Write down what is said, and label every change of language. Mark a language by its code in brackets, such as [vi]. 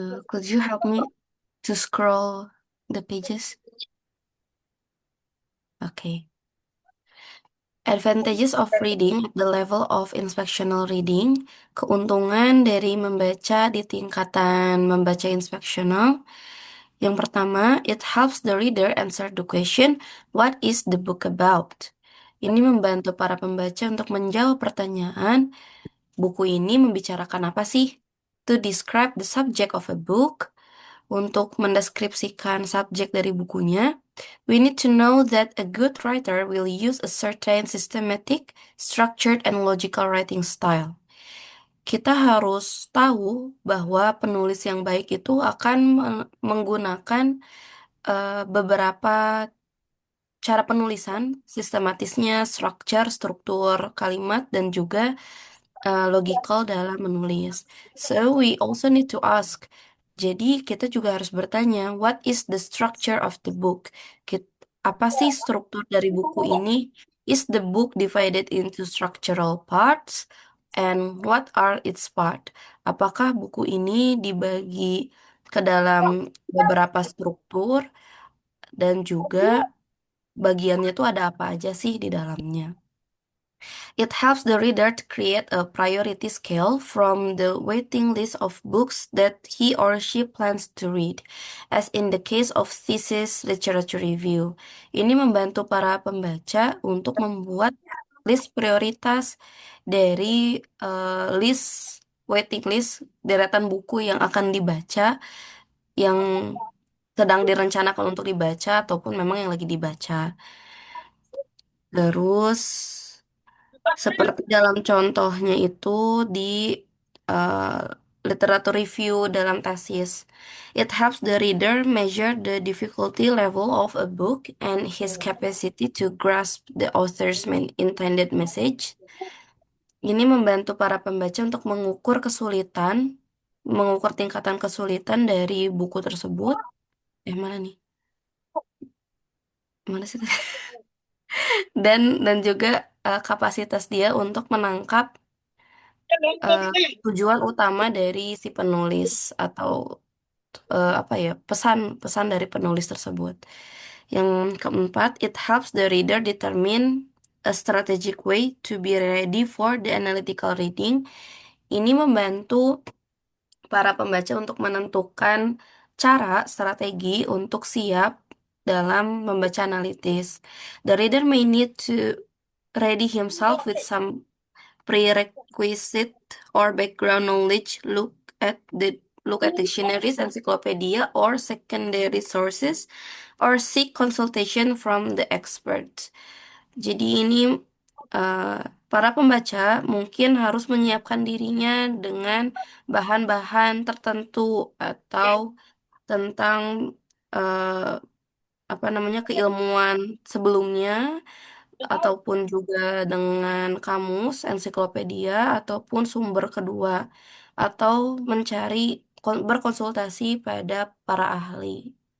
[en] Could you help me to scroll the pages? Okay. Advantages of reading at the level of inspectional reading. [id] Keuntungan dari membaca di tingkatan membaca inspectional. Yang pertama, [en] it helps the reader answer the question, what is the book about? [id] Ini membantu para pembaca untuk menjawab pertanyaan, buku ini membicarakan apa sih? [en] To describe the subject of a book. [id] Untuk mendeskripsikan subjek dari bukunya, [en] we need to know that a good writer will use a certain systematic, structured, and logical writing style. [id] Kita harus tahu bahwa penulis yang baik itu akan menggunakan beberapa cara penulisan, sistematisnya, struktur kalimat, dan juga logical dalam menulis. [en] So we also need to ask. [id] Jadi kita juga harus bertanya, [en] what is the structure of the book? [id] Apa sih struktur dari buku ini? [en] Is the book divided into structural parts? And what are its part? [id] Apakah buku ini dibagi ke dalam beberapa struktur dan juga bagiannya tuh ada apa aja sih di dalamnya? [en] It helps the reader to create a priority scale from the waiting list of books that he or she plans to read, as in the case of thesis literature review. [id] Ini membantu para pembaca untuk membuat list prioritas dari list waiting list deretan buku yang akan dibaca, yang sedang direncanakan untuk dibaca ataupun memang yang lagi dibaca. Terus seperti dalam contohnya itu di uh, literatur review dalam tesis. [en] It helps the reader measure the difficulty level of a book and his capacity to grasp the author's intended message. [id] Ini membantu para pembaca untuk mengukur tingkatan kesulitan dari buku tersebut. Mana nih? Mana sih? Dan juga kapasitas dia untuk menangkap eh, tujuan utama dari si penulis atau apa ya, pesan dari penulis tersebut. Yang keempat, [en] it helps the reader determine a strategic way to be ready for the analytical reading. [id] Ini membantu para pembaca untuk menentukan strategi untuk siap dalam membaca analitis. [en] The reader may need to ready himself with some prerequisite or background knowledge, look at dictionaries, encyclopedia, or secondary sources, or seek consultation from the expert. [id] Jadi ini uh, para pembaca mungkin harus menyiapkan dirinya dengan bahan-bahan tertentu atau tentang uh, apa namanya keilmuan sebelumnya ataupun juga dengan kamus, ensiklopedia, ataupun sumber kedua, atau berkonsultasi pada para ahli.